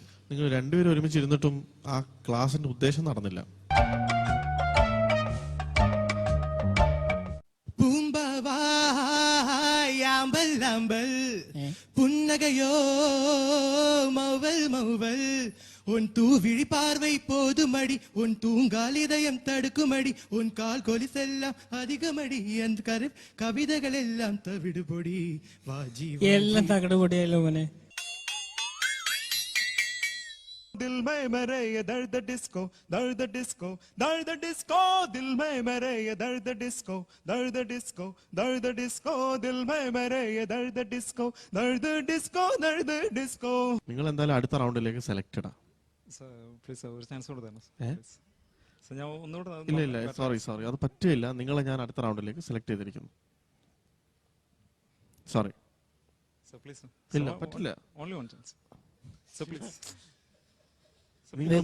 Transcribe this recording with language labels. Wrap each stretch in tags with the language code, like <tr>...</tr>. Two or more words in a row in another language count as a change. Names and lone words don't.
<ml>നിങ്ങൾ രണ്ടുപേരും ഒരുമിച്ചിരുന്നിട്ടും ആ ക്ലാസിന്റെ ഉദ്ദേശം നടന്നില്ല. പൂമ്പവാമ്പൽ പുന്നകയോ മൗവൽ മൗവൽ.</ml> <ta>உன் தூவிழி பார்வை போதுமடி உன் தூங்கால் இதயம் தடுக்குமடி உன் கால் கொலிசெல்லாம் அதிகமடி அந்த கவிதைகள் எல்லாம் தவிடுபொடி வாஜி</ta> <ml>എല്ലാം തകടുപൊടിയായല്ലോ മോനെ.</ml> <hi>दिल में मेरे ये दर्द डिस्को दर्द डिस्को दर्द डिस्को. दिल में मेरे ये दर्द डिस्को दर्द डिस्को दर्द डिस्को. दिल में मेरे ये दर्द डिस्को दर्द डिस्को दर्द डिस्को.</hi> <ml>നിങ്ങൾ എന്തായാലും അടുത്ത റൗണ്ടിലേക്ക് സെലക്റ്റഡാ. ഇല്ല ഇല്ല സോറി അത് പറ്റില്ല. നിങ്ങളെ ഞാൻ അടുത്ത റൗണ്ടിലേക്ക് സെലക്ട് ചെയ്തിരിക്കുന്നു. സോറി ഇല്ല പറ്റില്ല. നിങ്ങൾ</ml>